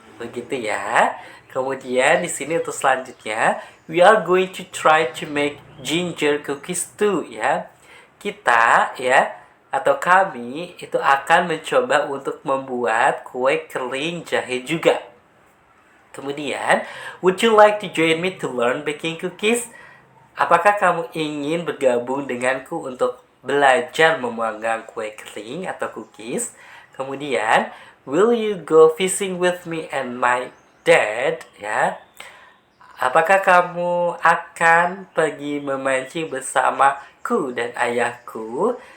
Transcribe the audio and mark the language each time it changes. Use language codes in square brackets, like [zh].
[id] Begitu ya. Kemudian di sini untuk selanjutnya, [en] we are going to try to make ginger cookies too [id] ya. Kita ya atau kami itu akan mencoba untuk membuat kue kering jahe juga. [en] Kemudian, would you like to join me to learn baking cookies? [id] Apakah kamu ingin bergabung denganku untuk belajar memanggang kue kering atau cookies? [en] Kemudian, will you go fishing with me and my dad? [id] Ya, apakah kamu akan pergi memancing bersamaku dan ayahku?